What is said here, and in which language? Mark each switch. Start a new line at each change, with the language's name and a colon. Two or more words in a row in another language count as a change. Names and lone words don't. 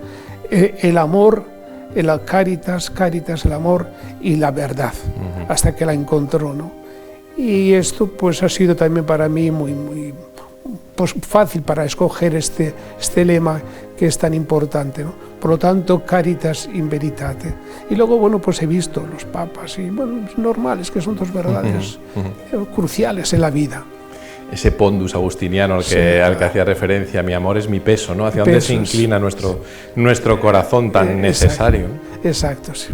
Spanish: El amor, la caritas, el amor y la verdad, hasta que la encontró, ¿no? Y esto pues ha sido también para mí muy pues, fácil para escoger este lema que es tan importante, ¿no? Por lo tanto,
Latin: Caritas in veritate.
Spanish: Y luego, bueno, pues he visto los papas y, bueno, es normal, es que son dos verdades cruciales en la vida. Ese pondus agustiniano al que hacía referencia, mi amor es mi peso, ¿no? Hacia dónde se inclina nuestro corazón tan necesario. Exacto, sí.